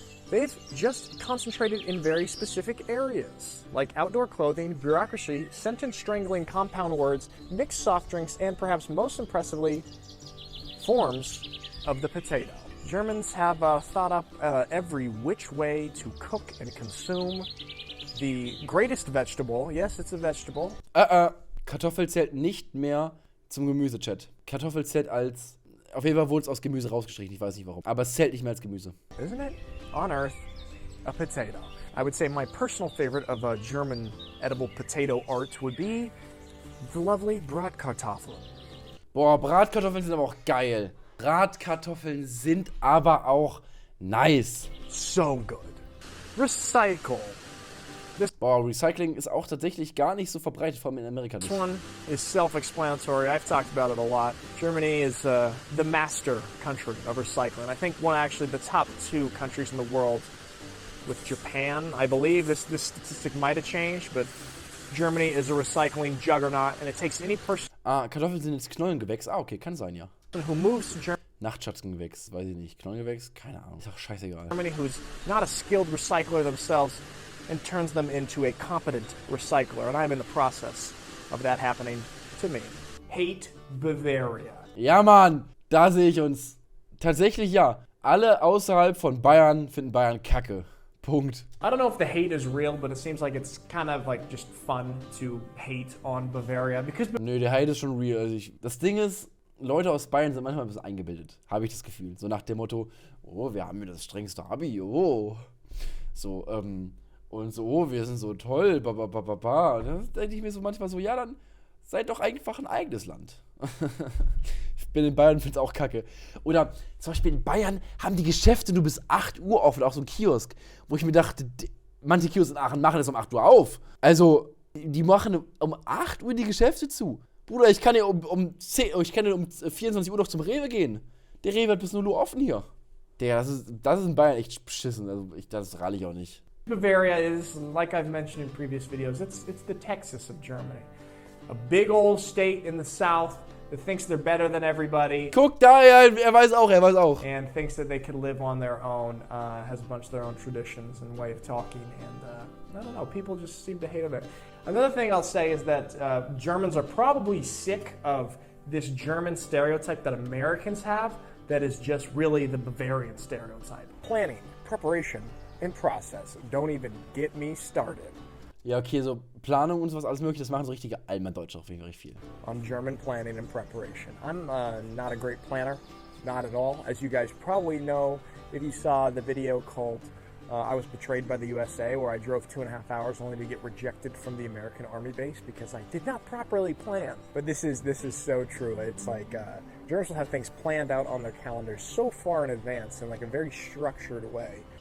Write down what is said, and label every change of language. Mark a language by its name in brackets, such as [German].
[English] They've just concentrated in very specific areas, like outdoor clothing, bureaucracy, sentence-strangling compound words, mixed soft drinks, and perhaps most impressively, forms of the potato. Germans have thought up every which way to cook and consume the greatest vegetable. Yes, it's a vegetable. [German] Kartoffel zählt nicht mehr zum Gemüse, Chat. Kartoffel zählt als... Auf jeden Fall wurde es aus Gemüse rausgestrichen, ich weiß nicht warum. Aber es zählt nicht mehr als Gemüse. [English] Isn't it? On Earth, a potato. I would say my personal favorite of German edible potato art would be the lovely Bratkartoffeln. [German] Boah, Bratkartoffeln sind aber auch geil. Bratkartoffeln sind aber auch nice. [English] So good. Recycle. [German] Boah, Recycling ist auch tatsächlich gar nicht so verbreitet, vor allem in Amerika nicht. [English] This one is self-explanatory. I've talked about it a lot. Germany is the master country of recycling. I think actually the top 2 countries in the world with Japan. I believe this statistic might have changed, but Germany is a recycling juggernaut, and it takes any person [German] Kartoffeln sind jetzt Knollengewächs. Okay, kann sein, ja. [English] who moves to [German] Nachtschatzengewächs, weiß ich nicht. Knollengewächs? Keine Ahnung. Ist auch scheißegal. [English] Germany who's not a skilled recycler themselves and turns them into a competent recycler. And I'm in the process of that happening to me. Hate Bavaria. [German] Ja, Mann, da sehe ich uns. Tatsächlich ja. Alle außerhalb von Bayern finden Bayern kacke. Punkt. I don't know if the hate is real, but it seems like it's kind of like just fun to hate on Bavaria because Nö, der Hate ist schon real. Also das Ding ist, Leute aus Bayern sind manchmal ein bisschen eingebildet. Habe ich das Gefühl. So nach dem Motto, oh, wir haben ja das strengste Abi, oh. So, und so, oh, wir sind so toll, ba. Da denke ich mir so manchmal so, ja, dann seid doch einfach ein eigenes Land. Ich bin in Bayern und finde es auch kacke. Oder zum Beispiel in Bayern haben die Geschäfte nur bis 8 Uhr offen, auch so ein Kiosk, wo ich mir dachte, manche Kios in Aachen machen das um 8 Uhr auf. Also, die machen um 8 Uhr die Geschäfte zu. Bruder, ich kann ja um 24 Uhr noch zum Rewe gehen. Der Rewe hat bis 0 Uhr offen hier. Digga, das ist in Bayern echt beschissen. Also, das rate ich auch nicht. [English] Bavaria is, like I've mentioned in previous videos, it's the Texas of Germany. A big old state in the south that thinks they're better than everybody. [German] Guck da, ja, er weiß auch. [English] And thinks that they can live on their own, has a bunch of their own traditions and way of talking, and I don't know, people just seem to hate it. Another thing I'll say is that Germans are probably sick of this German stereotype that Americans have that is just really the Bavarian stereotype. Planning, preparation, and process. Don't even get me started. [German] Ja, okay, so Planung und sowas, alles mögliche, das machen so richtige Allmann-Deutsche auf jeden Fall viel. [English] On German planning and preparation. I'm not a great planner, not at all. As you guys probably know, if you saw the video called I Was Betrayed by the USA, where I drove 2.5 hours only to get rejected from the American Army base because I did not properly plan. But this is so true. It's like Germans will have things planned out on their calendars so far in advance in like a very structured way.